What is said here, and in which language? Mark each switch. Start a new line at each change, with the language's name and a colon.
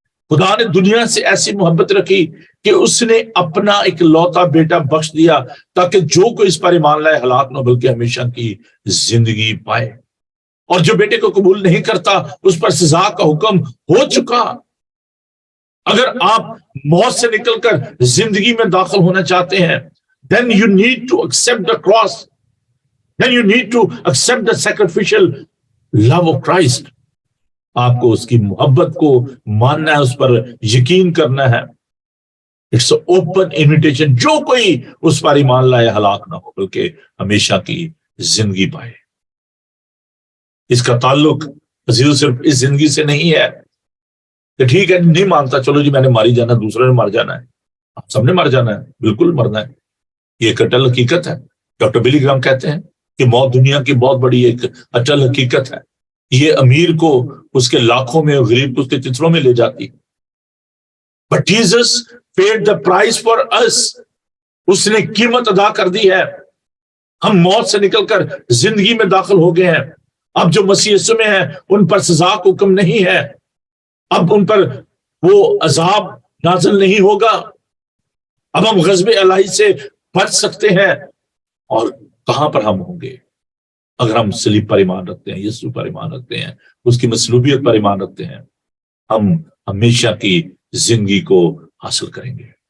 Urdu: خدا نے دنیا سے ایسی محبت رکھی کہ اس نے اپنا ایک لوتا بیٹا بخش دیا تاکہ جو کوئی اس پر ایمان لائے ہلاک نہ بلکہ ہمیشہ کی زندگی پائے. اور جو بیٹے کو قبول نہیں کرتا اس پر سزا کا حکم ہو چکا. اگر آپ موت سے نکل کر زندگی میں داخل ہونا چاہتے ہیں
English: then you need to accept the cross, then you need to accept the sacrificial love of Christ.
Urdu: آپ کو اس کی محبت کو ماننا ہے، اس پر یقین کرنا ہے.
English: It's open invitation.
Urdu: جو کوئی اس پر ایمان لائے ہلاک نہ ہو بلکہ ہمیشہ کی زندگی پائے. اس کا تعلق عزیزو صرف اس زندگی سے نہیں ہے کہ ٹھیک ہے نہیں مانتا چلو جی میں نے ماری جانا، دوسرے نے مر جانا ہے. سب نے مر جانا ہے، بالکل مرنا ہے. یہ ایک اٹل حقیقت ہے. ڈاکٹر بلی گرام کہتے ہیں کہ موت دنیا کی بہت بڑی ایک اٹل حقیقت ہے. یہ امیر کو اس کے لاکھوں میں، غریب کو اس کے چتروں میں لے جاتی.
English: But Jesus paid the price for us.
Urdu: اس نے قیمت ادا کر دی ہے. ہم موت سے نکل کر زندگی میں داخل ہو گئے ہیں. اب جو مسیح یسوع میں ہیں ان پر سزا کا حکم نہیں ہے. اب ان پر وہ عذاب نازل نہیں ہوگا. اب ہم غضب الہی سے بچ سکتے ہیں. اور کہاں پر ہم ہوں گے؟ اگر ہم صلیب پر ایمان رکھتے ہیں، یسوع پر ایمان رکھتے ہیں، اس کی مصلوبیت پر ایمان رکھتے ہیں، ہم ہمیشہ کی زندگی کو حاصل کریں گے.